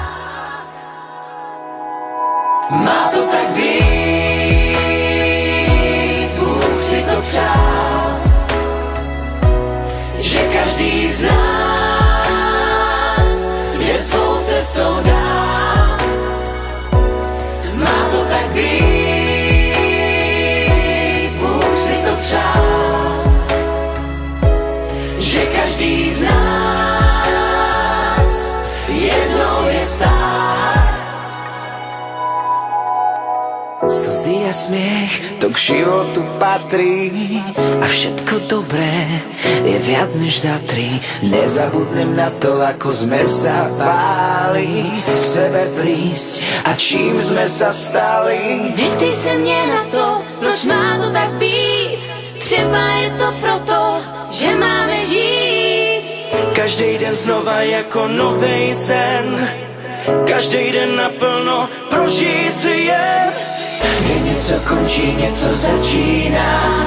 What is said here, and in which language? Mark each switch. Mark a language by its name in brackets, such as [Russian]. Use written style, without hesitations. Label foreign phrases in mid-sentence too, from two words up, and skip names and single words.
[Czech] Má to tak být, Bůh si to přál, že každý z nás je svou cestou dál. Má to tak být, Bůh si to přál, že každý z nás jednou je stár. [Slovak] Slzy a smiech, to k životu patrí a všetko dobré je viac než za tri. Nezabudnem na to, ako sme sa báli sebe prísť a čím sme sa stali. [Czech] Neptej se mě na to, proč má to tak být. Třeba je to proto, že máme žít. Každý den znova jako novej sen, každý den naplno prožít si je. Kde něco končí, něco začíná.